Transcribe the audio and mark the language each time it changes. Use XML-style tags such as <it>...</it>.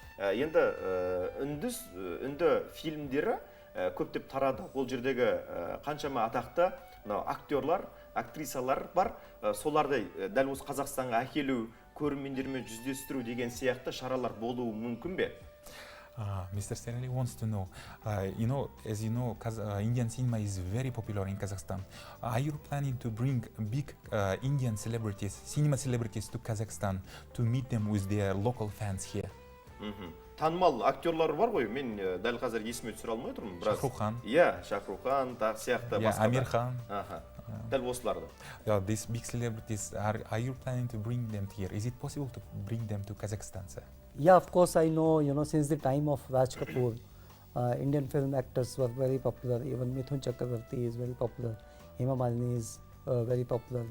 <kk>Енді үнді фильмдері көптеп тарады. Ол жердегі қаншама атақты актерлар, актрисалар бар. Соларды дәл осы Қазақстанға әкелу, көрермендермен жүздестіру деген сияқты шаралар болуы мүмкін бе?</kk> <en>Mr. Stanley wants to know, as you know, Indian cinema is very popular in Kazakhstan. Are you planning to bring big Indian celebrities, cinema celebrities to Kazakhstan to meet them with their local fans here?</en> <kk>Танымал актерлар бар ғой, мен дәл қазір есіме түсіре алмай тұрмын. Шахрухан. Шахрухан, сияқты басқа. Амир Хан. Дәл осыларды.</kk> <en>These big celebrities, are you planning to bring them here? Is it possible to bring them to Kazakhstan, sir? Yeah, of course, I know, since the time of Raj Kapoor, Indian film actors were very popular. Even Mithun Chakravarti is very popular. Hema Malini is very popular.</en>